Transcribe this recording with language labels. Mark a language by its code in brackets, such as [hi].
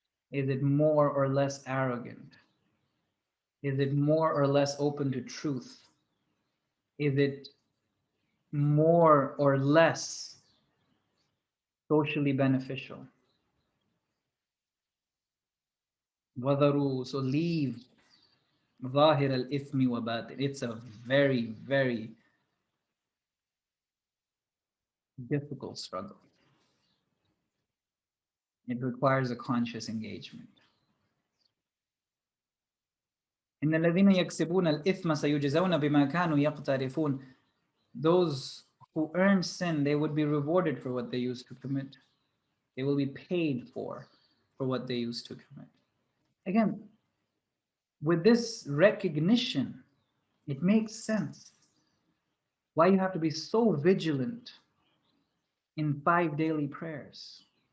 [en] Is it more or less arrogant? Is it more or less open to truth? Is it more or less socially beneficial? So leave [ar] ظاهر الإثم وباطن. [en] It's a very, very difficult struggle. It requires a conscious engagement. [ar] إن الذين يكسبون الإثم سيجزون بما كانوا يقترفون. [en] Those who earn sin, they would be rewarded for what they used to commit. They will be paid for what they used to commit. Again, with this recognition, it makes sense why you have to be so vigilant in 5 daily prayers.